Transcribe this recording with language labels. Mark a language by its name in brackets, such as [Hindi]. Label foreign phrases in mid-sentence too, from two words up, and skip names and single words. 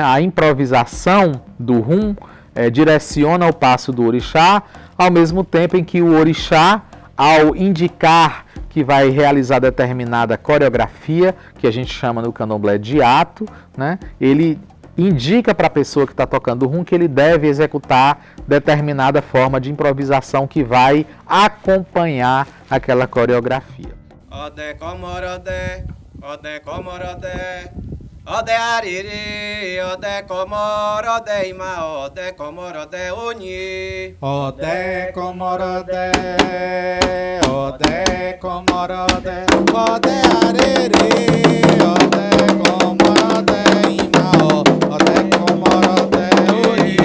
[Portuguese] A improvisação do rum direciona o passo do orixá, ao mesmo tempo em que o orixá, ao indicar que vai realizar determinada coreografia, que a gente chama no candomblé de ato, né? Ele indica para a pessoa que está tocando o rum que ele deve executar determinada forma de improvisação que vai acompanhar aquela coreografia. [Yoruba] Ode comorode, ode comorode, ode ariri, ode comorode ima, ode comorode uni. Ode comorode, ode comorode, ode arere, ode comorode ima, ode comorode uni.